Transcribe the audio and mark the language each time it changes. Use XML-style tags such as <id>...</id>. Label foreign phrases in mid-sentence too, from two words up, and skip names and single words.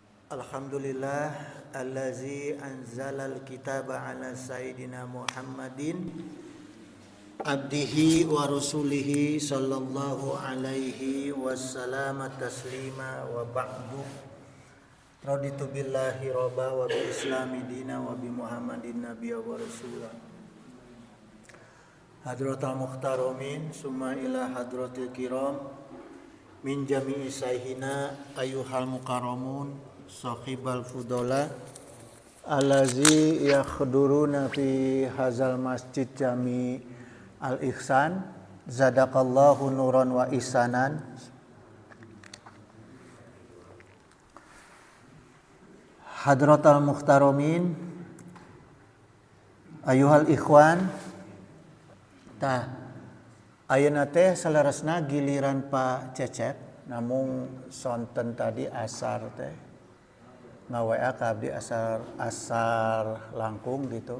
<ar>الحمد لله الذي أنزل الكتاب على سيدنا محمد عبده ورسوله صلى الله عليه وسلم تسليما وبعد. رضيت بالله ربا وبالإسلام دينا وبمحمد نبيا ورسولا. حضرات المحترمين ثم إلى حضرات الكرام من جميع مشايخنا أيها المكرمون أصحاب الفضلاء الذين يحضرون في هذا المسجد جامع الإحسان زادكم الله نورا وإحسانا. حضرات المحترمين أيها الإخوان,</ar> <su>tah ayeuna teh salerosna giliran Pak Cecep, namun sonten tadi asar teh ngawa ka abdi asar langkung gitu.</su>